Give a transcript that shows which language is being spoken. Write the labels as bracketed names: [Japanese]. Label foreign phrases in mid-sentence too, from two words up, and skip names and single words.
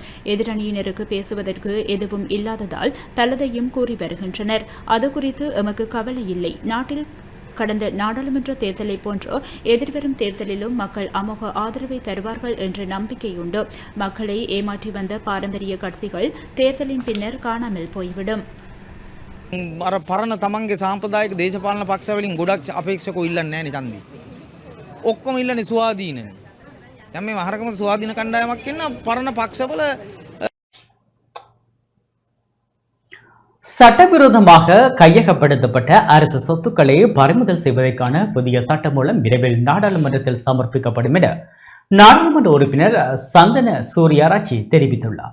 [Tamil] எதிரணியினருக்கு பேசுவதற்கு எதுவும் இல்லாததால் பலதையும் கூறி வருகின்றனர். அது குறித்து எமக்கு கவலை இல்லை. நாட்டில் கடந்த நாடாளுமன்ற தேர்தலை போன்று எதிர்வரும் தேர்தலிலும் மக்கள் அமோக ஆதரவை தருவார்கள் என்ற நம்பிக்கையுண்டு. மக்களை ஏமாற்றி வந்த பாரம்பரிய கட்சிகள் தேர்தலின் பின்னர் காணாமல் போய்விடும். [Sinhala] පරණ තමන්ගේ සාම්ප්‍රදායික දේශපාලන පක්ෂ වලින් ගොඩක් අපේක්ෂකෝ ඉල්ලන්නේ නැහැ නේ ඡන්දේ. ඔක්කොම ඉල්ලන්නේ ස්වාධීනනේ. දැන් මේ මහරගම ස්වාධීන කණ්ඩායමක් ඉන්න පරණ පක්ෂවල [Tamil] சட்டவிரோதமாக கையகப்படுத்தப்பட்ட அரசு சொத்துக்களை பறிமுதல் செய்வதற்கான புதிய சட்டம் மூலம் விரைவில் நாடாளுமன்றத்தில் சமர்ப்பிக்கப்படும் என நாடாளுமன்ற உறுப்பினர் சந்தன சூர்யாராச்சி தெரிவித்துள்ளார்.